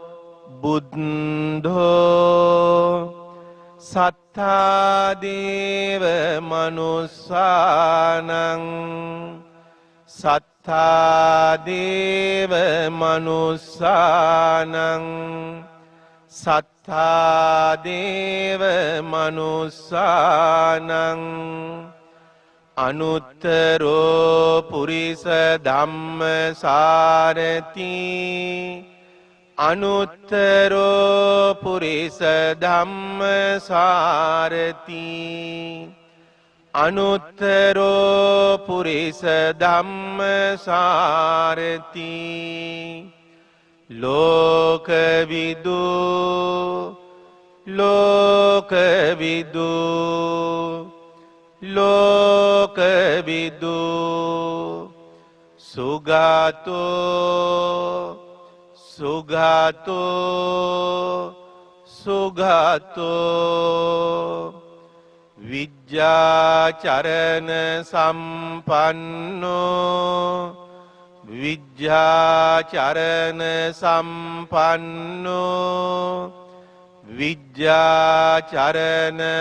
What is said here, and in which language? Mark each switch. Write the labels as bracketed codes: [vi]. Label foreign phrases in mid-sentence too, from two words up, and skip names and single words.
[pi] බුද්ධෝ සත්තා දේව මනුස්සානං සත්තා දේව මනුස්සානං සත්තා දේව මනුස්සානං අනුත්තරෝ පුරිස ධම්මසාරති අනුත්තරෝ පුරිස ධම්මසාරති අනුත්තරෝ පුරිස ධම්මසාරති ලෝකවිදු ලෝකවිදු ලෝකවිදු සුගතෝ සුගතෝ සුගතෝ විජ්ජාචරණ සම්පන්නෝ විජ්ජාචරණ සම්පන්නෝ විජ්ජාචරණ